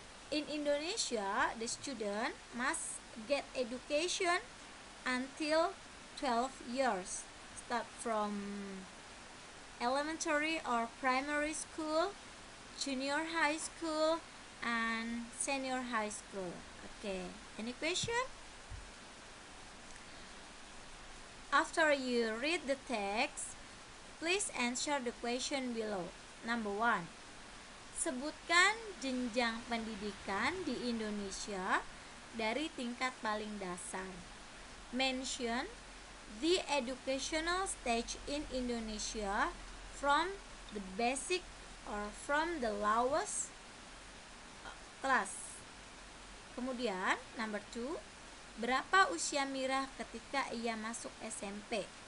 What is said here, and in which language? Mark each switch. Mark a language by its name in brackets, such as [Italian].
[English] In Indonesia, the student must get education until 12 years, start from elementary or primary school, junior high school, and senior high school. Okay, any question? After you read the text, please answer the question below. Number 1. [Indonesian] Sebutkan jenjang pendidikan di Indonesia dari tingkat paling dasar. [English] Mention the educational stage in Indonesia from the basic or from the lowest class. [Indonesian] Kemudian [English] number 2, [Indonesian] berapa usia Mira ketika ia masuk SMP?